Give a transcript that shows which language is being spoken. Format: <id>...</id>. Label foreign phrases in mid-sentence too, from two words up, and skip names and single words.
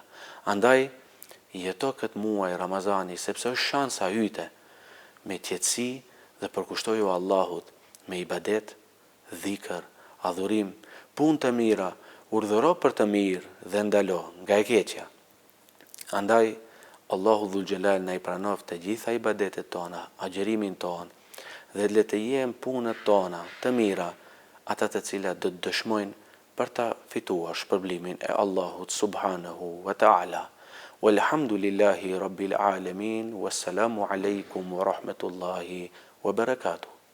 <sq>Andaj, jeto këtë muaj Ramazani sepse është shansa yte me qetësi dhe përkushtoju Allahut me ibadet, dhikër, adhurim, punë të mira, urdhëro për të mirë dhe ndalo nga e keqja. Andaj, Allahu</sq> <ar>ذو الجلال</ar> <sq>na i pranoft të gjitha ibadetet tona, agjerimin ton, dhe le të jem punët tona të mira, ata të cilat do të dëshmojnë për ta fituar shpërblimin e Allahut</sq> <ar>سبحانه وتعالى. والحمد لله رب العالمين، والسلام عليكم ورحمة الله وبركاته.</ar>